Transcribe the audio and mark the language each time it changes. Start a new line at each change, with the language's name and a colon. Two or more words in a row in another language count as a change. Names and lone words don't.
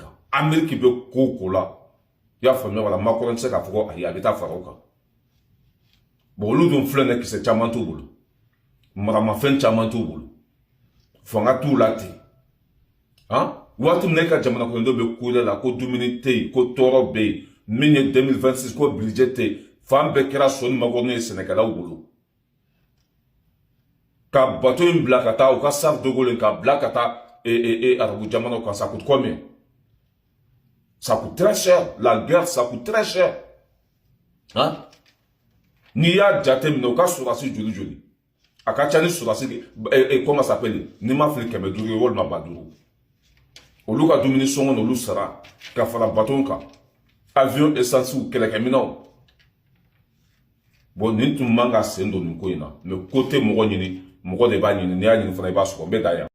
Bambara: kan Ameriki bɛ ko o ko la i y'a faamuya wala Macron tɛ se k'a fɔ ko ayi a bɛ taa fara o kan bon olu dun filɛ nin kisɛ caman t'u bolo maramafɛn caman t'u bolo fanga t'u la ten waati min na e ka jamana kɔnɔdenw bɛ ko la ko dumuni tɛ yen ko tɔɔrɔ bɛ yen min ye 2026 ko budget tɛ yen fan bɛɛ kɛra Soni Macron ye sɛnɛkɛlaw bolo ka bato in bila ka taa u ka Charles de Gaulle ka bila ka taa arabu jamanaw kan
French: ça coûte combien? Ça coûte très cher, la guerre ça coûte très cher
Bambara: n'i y'a jate minɛ u ka sɔrɔdasi joli joli a ka ca ni sɔrɔdasi
French: comment ça s'appelle
Bambara: ni ma fili 500 ye walima 500 olu ka dumuni sɔngɔ n'olu sara ka fara bateau kan avion essence kɛlɛkɛminɛnw bon nin tun man ka sen don nin ko in na
French: mais côté
Bambara: mɔgɔ ɲini mɔgɔ de b'a ɲini n'i y'a ɲini fana i b'a sɔrɔ n bɛ da yan